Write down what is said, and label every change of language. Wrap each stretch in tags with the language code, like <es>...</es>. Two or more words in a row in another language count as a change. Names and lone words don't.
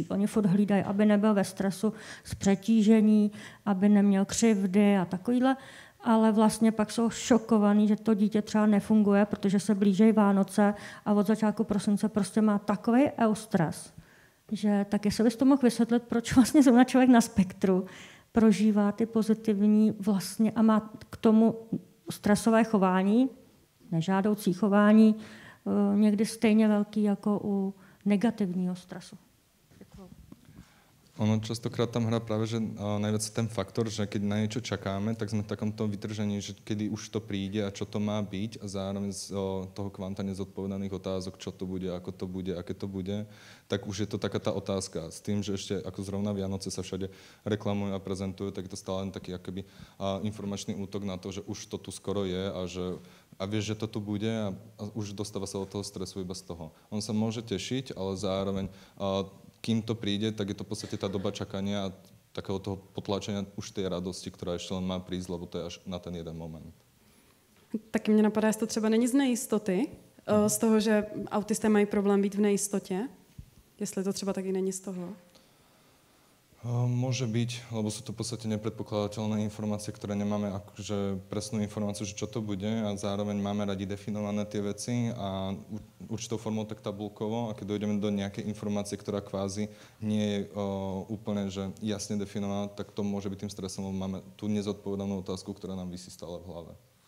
<cs>Oni furt hlídají, aby nebyl ve stresu z přetížení, aby neměl křivdy a takovýhle, ale vlastně pak jsou šokovaní, že to dítě třeba nefunguje, protože se blíží Vánoce a od začátku prosince prostě má takový eustres, že tak jestli bys to mohl vysvětlit, proč vlastně zrovna člověk na spektru prožívá ty pozitivní vlastně a má k tomu stresové chování, nežádoucí chování, někdy stejně velký jako u negativního stresu.</cs> <sk>Ono častokrát tam hrá práve, že najviac ten faktor, že keď na niečo čakáme, tak sme v takomto vytržení, že kedy už to príde a čo to má byť a zároveň z toho kvanta nezodpovedaných otázok, čo to bude, ako to bude, aké to bude, tak už je to taká tá otázka. S tým, že ešte ako zrovna Vianoce sa všade reklamujú a prezentujú, tak je to stále len taký akoby informačný útok na to, že už to tu skoro je a vieš, že to tu bude a už dostáva sa od toho stresu iba z toho. On sa môže tešiť, ale zároveň kým to príde, tak je to v podstate tá doba čakania a takého toho potlačenia už tej radosti, ktorá ešte len má prísť, lebo to je až na ten jeden moment.</sk> <cs>Taky mě napadá, jestli to třeba není z nejistoty, z toho, že autisté mají problém být v nejistotě, jestli to třeba taky není z toho.</cs> <sk>Môže byť, lebo sú to v podstate nepredpokladateľné informácie, ktoré nemáme akože presnú informáciu, že čo to bude a zároveň máme radi definované tie veci a určitou formou tak tabulkovo a keď dojdeme do nejakej informácie, ktorá kvázi nie je úplne že jasne definovaná, tak to môže byť tým stresom, lebo máme tú nezodpovedanú otázku, ktorá nám visí stále v hlave.</sk>